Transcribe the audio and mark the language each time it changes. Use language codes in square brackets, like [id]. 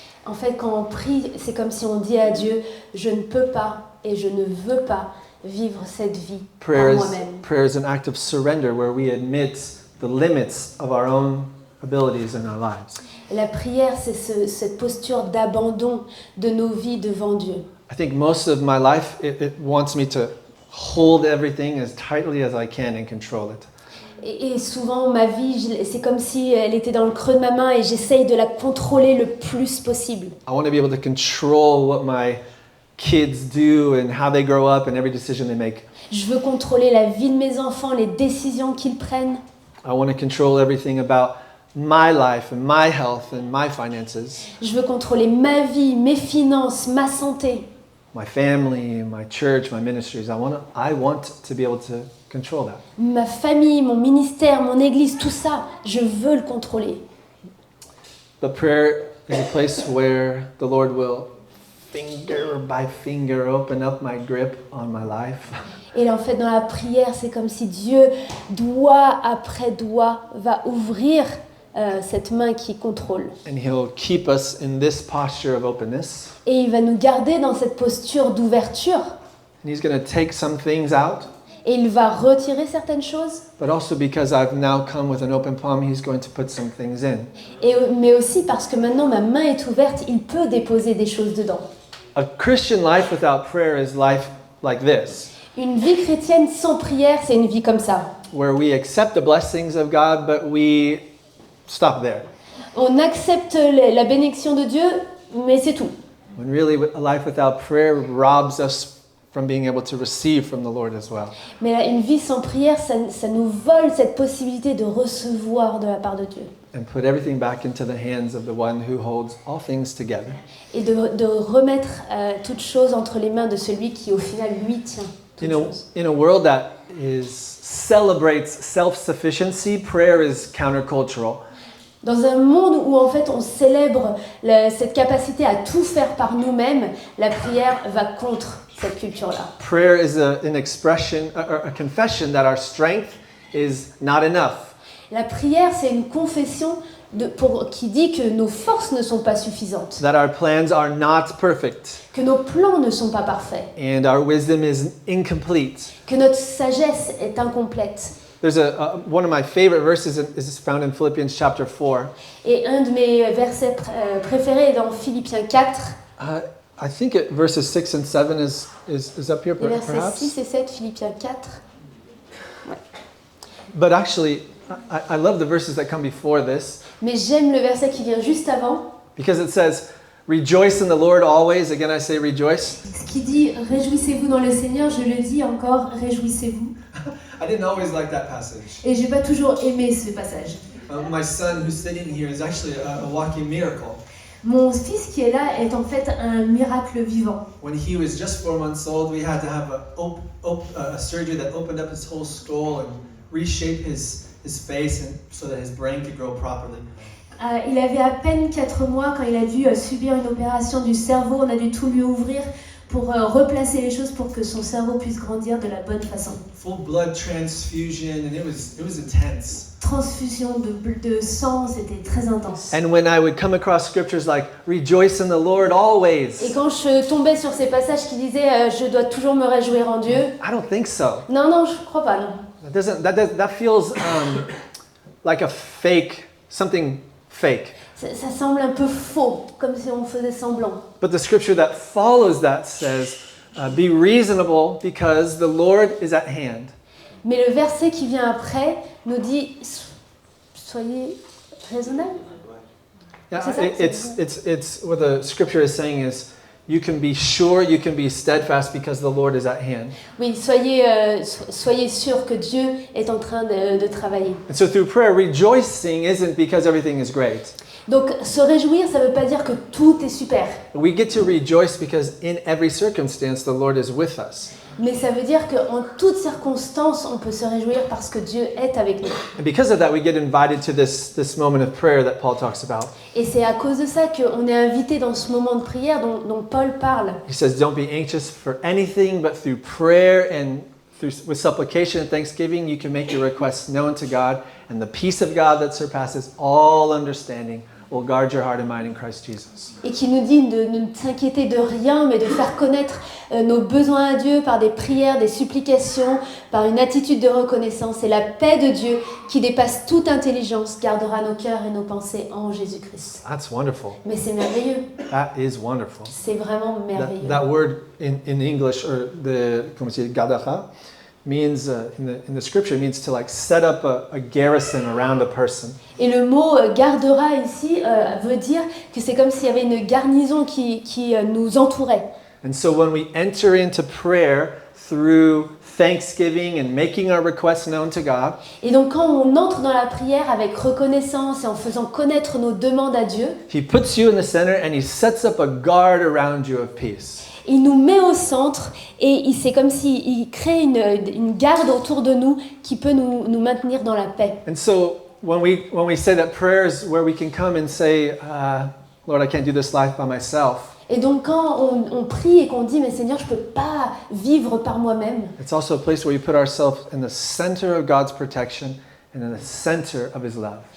[fr] En fait, quand on prie, c'est comme si on dit à Dieu, je ne peux pas et je ne veux pas vivre cette vie par moi-même. [en] Prayer is an act of surrender where we admit the limits of our own abilities in our lives. [fr] La prière, c'est cette posture d'abandon de nos vies devant Dieu. [en] I think most of my life, it wants me to hold everything as tightly as I can and control it. [fr] Et souvent, ma vie, c'est comme si elle était dans le creux de ma main et j'essaye de la contrôler le plus possible. [en] I want to be able to control what my kids do and how they grow up and every decision they make. [fr] Je veux contrôler la vie de mes enfants, les décisions qu'ils prennent. [en] I want to control everything about my life and my health and my finances, [fr] Je veux contrôler ma vie, mes finances, ma santé. [en] my family, my church, my ministries. I want to be able to control that. [fr] Ma famille, mon ministère, mon église, tout ça, je veux le contrôler. [en] But prayer is a place where the Lord will finger by finger open up my grip on my life. [fr] Et là, en fait, dans la prière, c'est comme si Dieu, doigt après doigt, va ouvrir cette main qui contrôle. [en] And He'll keep us in this posture of openness. [fr] Et il va nous garder dans cette posture d'ouverture. [en] And He's going to take some things out. [fr] Et il va retirer certaines choses. [en] But also because I've now come with an open palm, He's going to put some things in. [fr] Mais aussi parce que maintenant ma main est ouverte, il peut déposer des choses dedans. [en] A Christian life without prayer is life like this, [fr] Une vie chrétienne sans prière, c'est une vie comme ça. [en] where we accept the blessings of God, but we stop there. [fr] On accepte la bénédiction de Dieu, mais c'est tout. [en] When really a life without prayer robs us from being able to receive from the Lord as well. [fr] Mais là, une vie sans prière, ça nous vole cette possibilité de recevoir de la part de Dieu. [en] And put everything back into the hands of the one who holds all things together. [fr] Et de remettre toute chose entre les mains de celui qui, au final, lui tient toute chose. [en] In a world that celebrates self-sufficiency, prayer is countercultural. [fr] Dans un monde où, en fait, on célèbre cette capacité à tout faire par nous-mêmes, la prière va contre cette culture-là. [en] Prayer is an expression, a confession that our strength is not enough. [fr] La prière, c'est une confession qui dit que nos forces ne sont pas suffisantes, [en] That our plans are not perfect [fr] que nos plans ne sont pas parfaits, [en] and our wisdom is incomplete. [fr] que notre sagesse est incomplète. [en] There's one of my favorite verses is found in Philippians chapter 4. [fr] Et un de mes versets préférés est dans Philippiens 4, [en] I think verses 6 and 7 is up here [fr] les versets [en] perhaps. [fr] 6 et 7, Philippiens 4. [en] But actually, I love the verses that come before this [fr] Mais j'aime le verset qui vient juste avant, [en] because it says, rejoice in the Lord always. Again, I say rejoice. [fr] ce qui dit « Réjouissez-vous dans le Seigneur », je le dis encore « Réjouissez-vous [en] I didn't always like that passage. ». [fr] Et j'ai pas toujours aimé ce passage. [en] My son who's sitting here is actually a walking miracle. [fr] Mon fils qui est là est en fait un miracle vivant. [en] When he was just 4 months old, we had to have a surgery that opened up his whole skull and reshape his face and so that his brain could grow properly. [fr] Il avait à peine 4 mois quand il a dû subir une opération du cerveau. On a dû tout lui ouvrir pour replacer les choses pour que son cerveau puisse grandir de la bonne façon. [en] Full blood transfusion, and it was intense. [fr] Transfusion de sang, c'était très intense. [en] And when I would come across scriptures like rejoice in the Lord always, [fr] Et quand je tombais sur ces passages qui disaient je dois toujours me réjouir en Dieu, [en] I don't think so. [fr] non, je crois pas, non. [en] That feels like a fake, something fake. [fr] Ça semble un peu faux, comme si on faisait semblant. [en] But the scripture that follows that says, be reasonable because the Lord is at hand. [fr] Mais le verset qui vient après nous dit soyez raisonnables. [en] Yeah, [fr] C'est ça? [en] it's what the scripture is saying is you can be sure, you can be steadfast because the Lord is at hand. [fr] Oui, soyez sûrs que Dieu est en train de travailler. [en] And so through prayer, rejoicing isn't because everything is great. [fr] Donc se réjouir, ça ne veut pas dire que tout est super. [en] We get to rejoice because in every circumstance the Lord is with us. [fr] Mais ça veut dire qu'en toutes circonstances, on peut se réjouir parce que Dieu est avec nous. [en] And because of that, we get invited to this moment of prayer that Paul talks about. [fr] Et c'est à cause de ça qu'on est invité dans ce moment de prière dont Paul parle. [en] He says, don't be anxious for anything, but through prayer and with supplication and thanksgiving, you can make your requests known to God, and the peace of God that surpasses all understanding will guard your heart and mind in Christ Jesus. [fr] Et qui nous dit de ne s'inquiéter de rien, mais de faire connaître nos besoins à Dieu par des prières, des supplications, par une attitude de reconnaissance. Et la paix de Dieu, qui dépasse toute intelligence, gardera nos cœurs et nos pensées en Jésus-Christ. [en] That's wonderful. [fr] Mais c'est merveilleux. [en] That is wonderful. [fr] C'est vraiment merveilleux. [en] That word in English, or [fr] comment tu dis, gardera, [en] means in the scripture means to like set up a garrison around a person. [fr] Et le mot gardera ici veut dire que c'est comme s'il y avait une garnison qui nous entourait. [en] And so when we enter into prayer through thanksgiving and making our requests known to God, [fr] Et donc quand on entre dans la prière avec reconnaissance et en faisant connaître nos demandes à Dieu, [en] He puts you in the center and He sets up a guard around you of peace. [fr] il nous met au centre et c'est comme s'il crée une garde autour de nous qui peut nous maintenir dans la paix. [en] And so when we say that prayer is where we can come and say, Lord, I can't do this life by myself. [fr] Et donc quand on prie et qu'on dit mais Seigneur, je peux pas vivre par moi-même, [en] It's also a place where we put ourselves in the center of God's protection and in the center of His love.